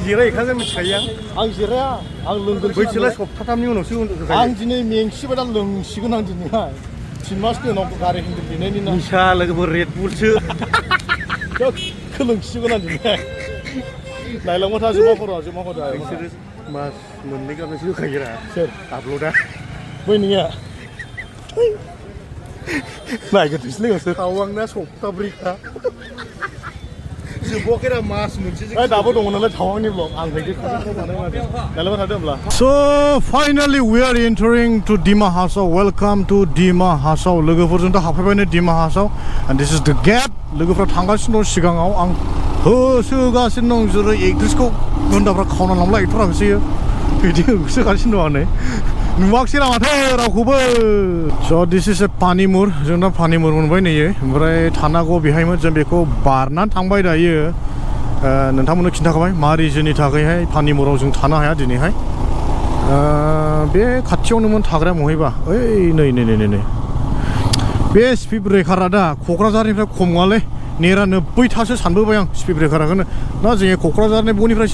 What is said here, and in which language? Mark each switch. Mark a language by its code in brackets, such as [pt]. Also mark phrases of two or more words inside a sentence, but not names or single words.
[brx] जिरायहैखागोन मिथिखायो आं जिराया आं लोंगोन बैसोलाय सप्ताथामनि उनावसो आं दिनै मेंसिबाय दा लोंसिगोन आं दिनैहाय 3 मासनि उनाव गारि हेन्देल दिनैनि ना निसा लोगोफोर रेडबुलसो लोंसिगोन आं दिनैहाय नायलांबाय था जमा खरा बिसोरो मास मोननै गाहामसो होखायोरा सोर आपल'डा बै नोंनिया नायगोरथोंसैलै नोंसोर थावांना सप्ताब्रैखा जोबाखैरा मास मोनसे दाबो दङ नालाय थावांनि ब्लग आं [en] So finally we are entering to Dima Hasao. Welcome to Dima Hasao. [brx] लोगोफोरजों दा हाबफैबाय नै Dima Hasao [en] and this is the gate. [brx] लोगोफोरा थांगासिनो दं सिगाङाव आं होसोगासिनो दं जेरै एक्ट्रेसखौ गुन्दाफ्रा खावना लांब्ला एक्टरा होसोयो बिदि होसोगासिनो दं आं नै नुवाखिसै माथो रावखौबो [en] so this is a [brx] पानिमुर जों दा पानिमुर मोनबाय नैयो ओमफ्राय थानांगौ बेहायमोन जों बेखौ बारनानै थांबाय दायो नोंथांमोननो खिन्थाखाबाय मा रिजननि थाखायहाय पानिमुराव जों थानो हाया दिनैहाय बे खाथियावनोमोन थाग्राया महायबा ओइ नै बे स्पिड ब्रेकारा दा क'क्राझारनिफ्राय खम नङालै नेरा 90थासो सानबोबाय आं स्पिड ब्रेकाराखौनो ना जोङो क'क्राझारनि बयनिफ्रायसो